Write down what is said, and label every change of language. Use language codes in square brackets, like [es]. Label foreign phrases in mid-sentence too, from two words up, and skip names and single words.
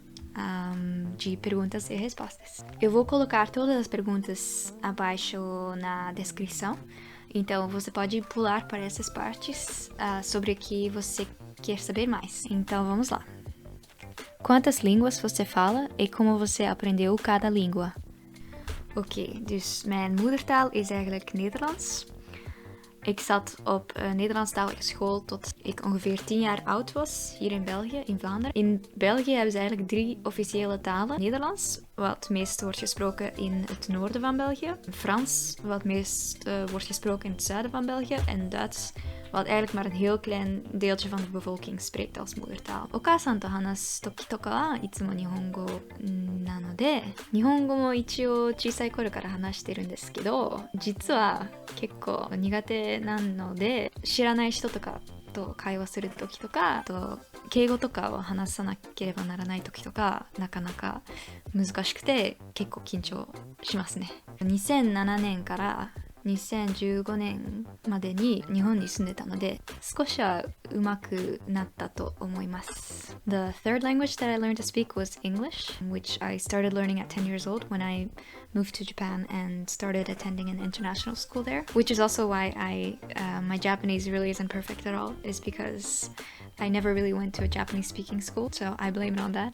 [pt] De perguntas e respostas. Eu vou colocar todas as perguntas abaixo na descrição, então você pode pular para essas partes sobre o que você quer saber mais. Então vamos lá. Quantas línguas você fala e como você aprendeu cada língua? [nl] Oké, dus mijn moedertaal is eigenlijk Nederlands. Ik zat op een Nederlandstalige school tot ik ongeveer 10 jaar oud was, hier in België, in Vlaanderen. In België hebben ze eigenlijk 3 officiële talen. Nederlands, wat het meest wordt gesproken in het noorden van België. Frans, wat het meest wordt gesproken in het zuiden van België. En Duits, wat eigenlijk maar een heel klein deeltje van de bevolking spreekt als moedertaal. [ja] お母さんと話す時とかはいつも日本語なので、日本語も一応小さい頃から話してるんですけど、実は結構苦手なので、知らない人とかと会話する時とか、あと敬語とかを話さなければならない時とか、なかなか難しくて結構緊張しますね。2007年から 2015年までに日本に住んでたので少しは上手くなったと思います。 [en] The third language that I learned to speak was English, which I started learning at 10 years old when I moved to Japan and started attending an international school there, which is also why my Japanese really isn't perfect at all, is because I never really went to a Japanese speaking school, so I blame it on that.